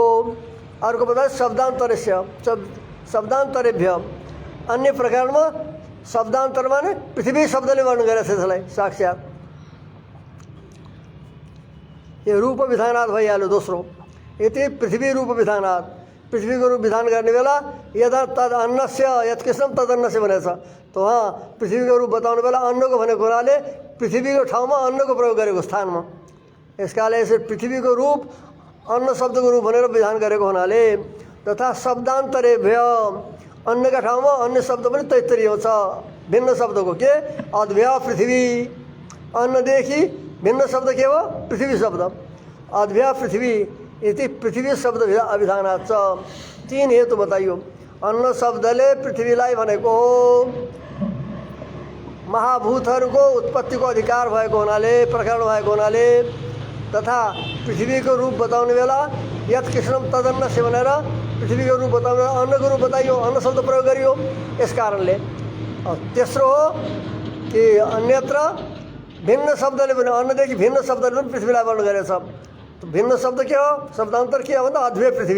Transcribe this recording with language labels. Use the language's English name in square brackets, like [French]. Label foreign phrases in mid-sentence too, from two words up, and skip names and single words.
[Nepali] अर्को बताए [Sanskrit] शब्दान्तरस्य शब्दान्तरेभ्य, [Nepali] अन्य प्रकारमा शब्दान्तरमा नै पृथ्वी शब्दले वर्णन गरेको छ त्यसलाई साक्षात। यो [Sanskrit] रूप विधानात् [Nepali] भइहाल्यो दोस्रो। यति [Sanskrit] पृथ्वी रूप विधानात्, [Nepali] पृथ्वीको रूप विधान गर्ने बेला [Sanskrit] यदा तद अन्नस्य यत् कृष्णम तद अन्नस्य [Nepali] भनेको छ। त वहाँ पृथ्वीको रूप बताउने बेला अन्नको भनेको हुनाले पृथ्वीको ठाउँमा अन्नको प्रयोग गरेको स्थानमा, यस कारणले यसरी पृथ्वीको रूप अन्न शब्दको रूप भनेर विधान गरेको हुनाले, तथा शब्दान्तरेभ्य अन्नका ठाउँमा अन्य शब्द पनि तैत्तरीय छ भिन्न शब्दको। के [Sanskrit] अद्भ्य पृथ्वी, [Nepali] अन्नदेखि भिन्न शब्द के हो पृथ्वी शब्द। [Sanskrit] अद्भ्य पृथ्वी [Nepali] यति पृथ्वी शब्द अभिधानात् छ। तीन हेतु बताइयो। अन्न शब्दले पृथ्वीलाई भनेको हो, महाभूतहरूको उत्पत्तिको अधिकार भएको हुनाले प्रकरण भएको हुनाले, तथा पृथ्वीको रूप बताउने बेला [Sanskrit] यत् कृष्णम तदन्नस्य [Nepali] भनेर पृथ्वीको रूप बताउने बेला अन्नको रूप बताइयो, अन्न शब्द प्रयोग गरियो। यस कारणले तेस्रो हो कि अन्यत्र भिन्न शब्दले पनि अन्नदेखि भिन्न शब्दले पनि पृथ्वीलाई वर्णन गरेको छ। तो भिन्न शब्द के हो शब्दान्तर के हो भन्दा [Sanskrit] अद्भ्य पृथ्वी।